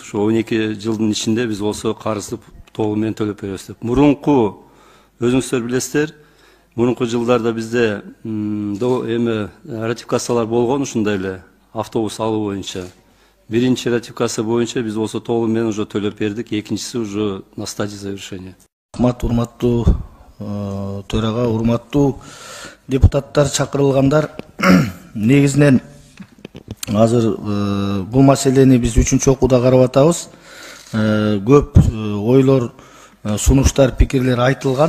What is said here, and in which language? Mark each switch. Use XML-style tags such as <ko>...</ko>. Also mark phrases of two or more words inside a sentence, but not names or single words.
<ky>Ошо 12 жылдын ичинде биз болсо карызды толугу менен төлөп беребиз деп. Мурунку өзүңүздөр билесиздер, мурунку жылдарда бизде эми ратификациялар болгон ушундай эле автобус алуу боюнча. 1-чи ратификация боюнча биз болсо толугу менен уже төлөп бердик, 2-чиси</ky> <ru>уже на стадии завершения.</ru> <ky>Урматтуу төрага, урматтуу депутаттар, чакырылгандар, негизинен азыр бул маселени биз 3-чү окууда карап атабыз. көп ойлор, сунуштар, пикирлер айтылган.</ky>